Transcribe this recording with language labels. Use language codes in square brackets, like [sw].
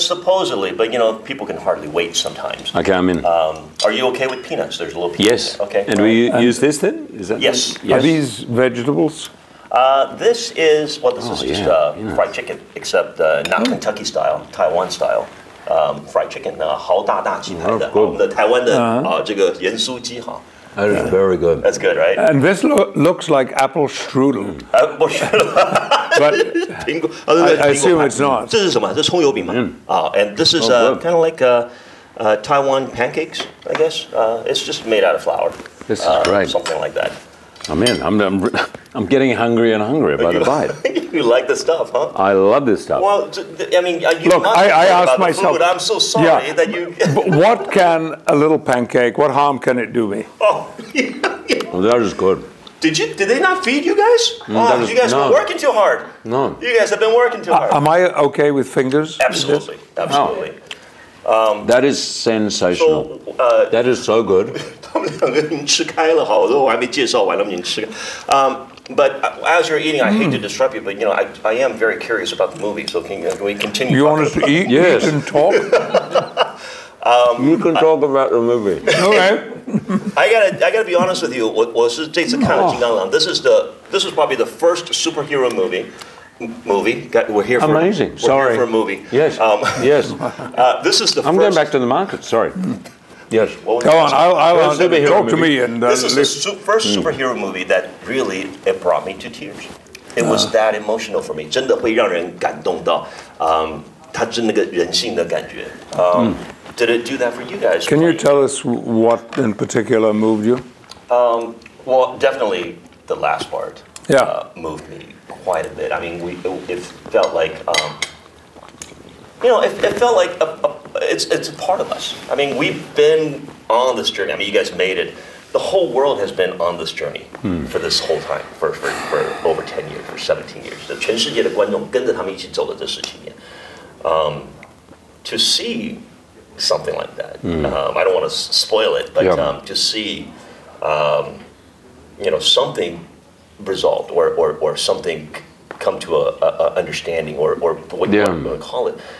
[en] Supposedly, but people can hardly wait sometimes. Okay, I'm in. Are you okay with peanuts? There's a little peanuts. Yes. Okay. And we use this then? Is that yes. Are these vegetables? This is just fried chicken, except not Kentucky style, Taiwan style. Fried chicken, [zh] 豪大大鸡排的，我们的台湾的这个盐酥鸡哈。 [en] That is very good. That's good, right? And this looks like apple strudel. But I assume it's not. [zh] 这是什么？这是葱油饼吗？ [en] And this is kind of like Taiwan pancakes, I guess. It's just made out of flour. This is great. Something like that. I'm in. I'm getting hungrier and hungrier by the bite. You like the stuff, huh? I love this stuff. Well, I mean, you look, must I asked about myself. The food. I'm so sorry that you. What can a little pancake? What harm can it do me? Oh, well, that is good. Did they not feed you guys? You guys were working too hard. No. You guys have been working too hard. Am I okay with fingers? Absolutely, absolutely. That is sensational. That is so good. [zh] 他们两个已经吃开了，好，我还没介绍完，他们已经吃开。 [en] But as you're eating, I hate to disrupt you, but I am very curious about the movie. So can we continue? You want us to eat? Yes. Eat and talk? You can talk about the movie. Okay. I gotta be honest with you. [zh] 我是这次看了金刚狼。 [en] This is probably the first superhero movie. We're here for amazing. We're here for a movie. Yes. Yes. This is the. I'm going back to the market. Sorry. Yes. Go on. I'll talk to me and. This is the first superhero movie that really it brought me to tears. It was that emotional for me. [zh] 真的会让人感动到，它是那个人性的感觉。 [en] Did it do that for you guys? Can you tell us what in particular moved you? Well, definitely the last part. Moved me quite a bit. I mean, it felt like, it felt like it's a part of us. I mean, we've been on this journey. I mean, you guys made it. The whole world has been on this journey for this whole time, for over 10 years, for 17 years. [zh] 全世界的观众跟着他们一起走了这17年。 [en] To see something like that, I don't want to spoil it, but to see, something resolved or something come to a understanding or what you want to call it.